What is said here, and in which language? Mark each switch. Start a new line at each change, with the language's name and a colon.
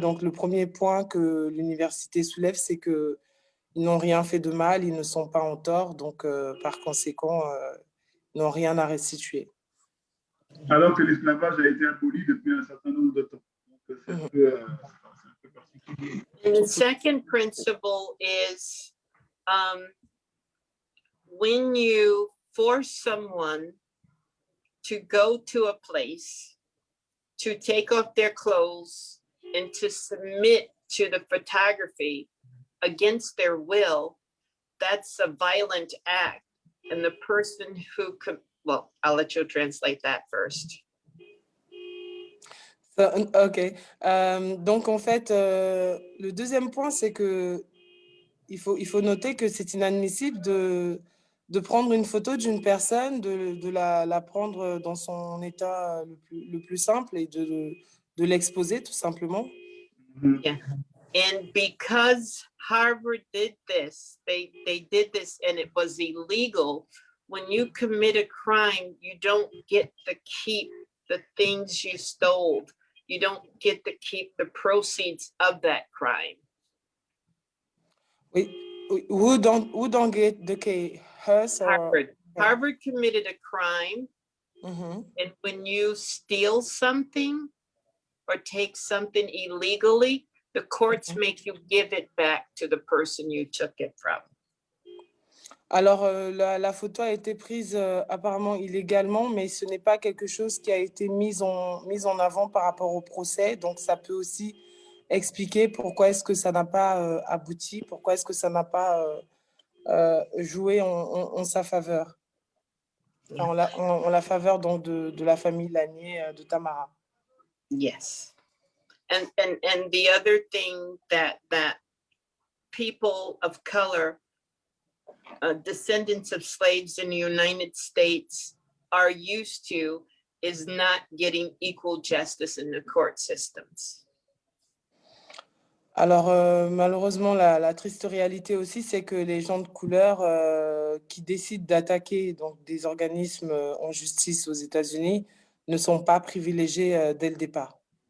French: Donc, le premier point que l'université soulève, c'est qu'ils n'ont rien fait de mal, ils ne sont pas en tort. Donc, par conséquent, ils n'ont rien à restituer. Alors que l'esclavage a été aboli depuis un certain nombre de temps. Donc, c'est un peu particulier.
English: And the second principle is when you force someone to go to a place, to take off their clothes and to submit to the photography against their will, that's a violent act. And the person who could, well, I'll let you translate that first. OK.
French: Donc, en fait, le deuxième point, c'est que il faut noter que c'est inadmissible de prendre une photo d'une personne, de la prendre dans son état le plus simple et de l'exposer, tout simplement.
English: Yeah. And because Harvard did this, they did this and it was illegal. When you commit a crime, you don't get to keep the things you stole. You don't get to keep the proceeds of that crime.
French: Oui.
English: Who don't get the case? Us or Harvard. Harvard committed a crime. And when you steal something or take something illegally, the courts make you give it back to the person you took it from.
French: Alors, la photo a été prise apparemment illégalement, mais ce n'est pas quelque chose qui a été mis en avant par rapport au procès. Donc, ça peut aussi expliquer pourquoi est-ce que ça n'a pas abouti, pourquoi est-ce que ça n'a pas joué en sa faveur, en la faveur donc, de la famille Lanier de Tamara.
English: Yes. And the other thing that people of color, descendants of slaves in the United States are used to is not getting equal justice in the court systems.
French: Alors, malheureusement, la triste réalité aussi, c'est que les gens de couleur qui décident d'attaquer donc, des organismes en justice aux États-Unis ne sont pas privilégiés dès le départ.